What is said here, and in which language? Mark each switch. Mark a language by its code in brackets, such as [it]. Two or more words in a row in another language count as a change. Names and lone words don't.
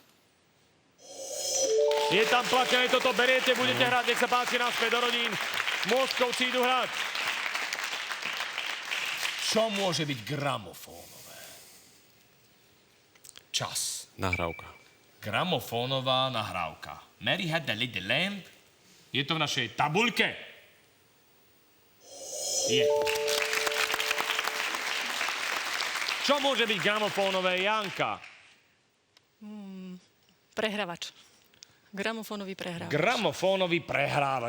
[sk] Je tam platňa, aj toto beriete, budete hrať, nech sa páči, naspäť do rodín. Mostkovci idú hrať. Čo môže byť gramofónové? Čas. Nahrávka. Gramofónová nahrávka. [en] Mary had a little lamp. [sk] Je to v našej tabuľke? Je. Čo môže byť gramofónové, Janka? Prehrávač. Gramofónový prehrávač. Gramofónový prehrávač.